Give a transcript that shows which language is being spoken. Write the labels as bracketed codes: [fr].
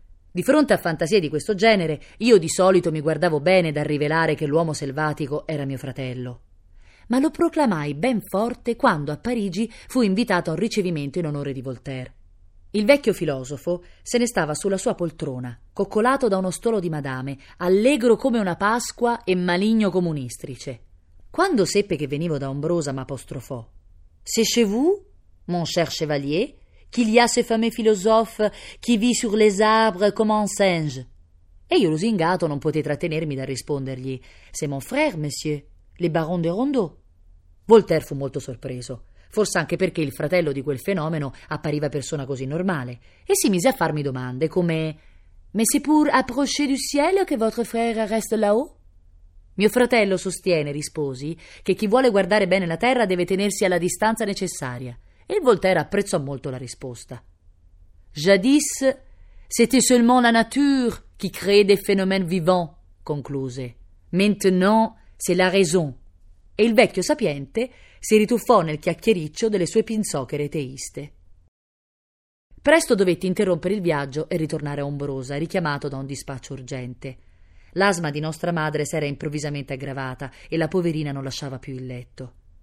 [it] Di fronte a fantasie di questo genere, io di solito mi guardavo bene dal rivelare che l'uomo selvatico era mio fratello. Ma lo proclamai ben forte quando a Parigi fu invitato a un ricevimento in onore di Voltaire. Il vecchio filosofo se ne stava sulla sua poltrona, coccolato da uno stolo di madame, allegro come una Pasqua e maligno come un istrice. Quando seppe che venivo da Ombrosa, m'apostrofò: [fr] «C'est chez vous, mon cher chevalier, qu'il y a ce fameux philosophe qui vit sur les arbres comme un singe?» [it] E io, lusingato, non potei trattenermi da rispondergli: [fr] «C'est mon frère, monsieur, le baron de Rondeau». [it] Voltaire fu molto sorpreso, forse anche perché il fratello di quel fenomeno appariva persona così normale, e si mise a farmi domande come: [fr] «Mais c'est pour approcher du ciel que votre frère reste là-haut?» [it] «Mio fratello sostiene», risposi, «che chi vuole guardare bene la terra deve tenersi alla distanza necessaria», e il Voltaire apprezzò molto la risposta. [fr] «Jadis, c'était seulement la nature qui crée des phénomènes vivants», concluse. «Maintenant, c'est la raison». [it] E il vecchio sapiente si rituffò nel chiacchiericcio delle sue pinzocchere teiste. Presto dovetti interrompere il viaggio e ritornare a Ombrosa, richiamato da un dispaccio urgente. L'asma di nostra madre s'era improvvisamente aggravata e la poverina non lasciava più il letto.